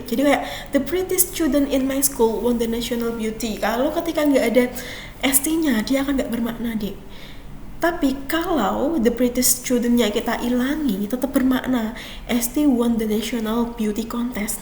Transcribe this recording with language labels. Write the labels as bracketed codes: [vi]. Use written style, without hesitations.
[id] Jadi kayak [en] the prettiest student in my school won the national beauty. [id] Kalau ketika nggak ada ST-nya, dia akan nggak bermakna deh. Tapi kalau [en] the prettiest student- [id] nya kita ilangi, tetap bermakna. [en] ST won the national beauty contest.